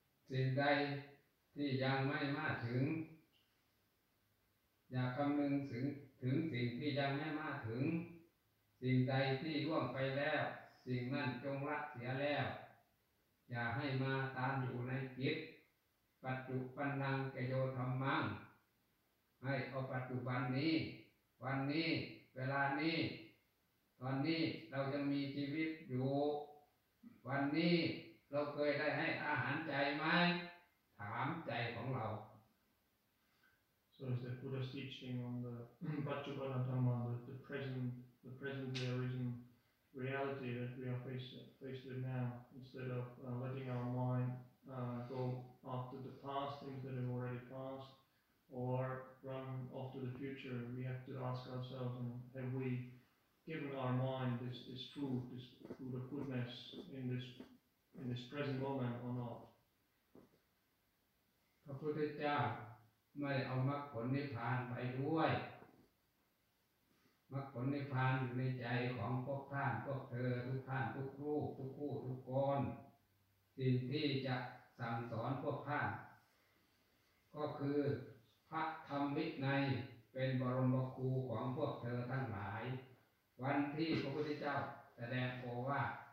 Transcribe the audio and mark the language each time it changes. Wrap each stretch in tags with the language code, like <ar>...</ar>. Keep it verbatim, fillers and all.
<th>สิ่งใดที่ยังไม่มาถึงอย่าคำนึงถึงถึงสิ่งที่ยังไม่มาถึงสิ่งใดที่ล่วงไปแล้วสิ่งนั้นจงละเสียแล้วอย่าให้มาตามอยู่ในจิตปัจจุบันนังกโยธัมมัง ให้เอาปัจจุบันนี้วันนี้เวลานี้ตอนนี้เราจะมีชีวิตอยู่วันนี้เราเคยได้ให้อาหารใจไหมถามใจของเรา</th> <en>So is the Buddha's teaching on the Paccappana Dhamma, the present, the present there is in reality that we are faced faced with now, instead of uh, letting our mind uh, go after the past things that have already passed, or run off to the future. We have to ask ourselves: Have we given our mind this this food, this food of goodness in this in this present moment or not?</en> <th>พระพุทธเจ้าไม่เอามรรคผลนิพพานไปด้วยมรรคผลนิพพานอยู่ในใจของพวกท่านพวกเธอทุกท่านทุกรูปทุกคู่ทุกคนสิ่งที่จะสั่งสอนพวกท่านก็คือพระธรรมวินัยเป็นบรมครูของพวกเธอทั้งหลายวันที่พระพุทธเจ้าแสดงโอวาท</th>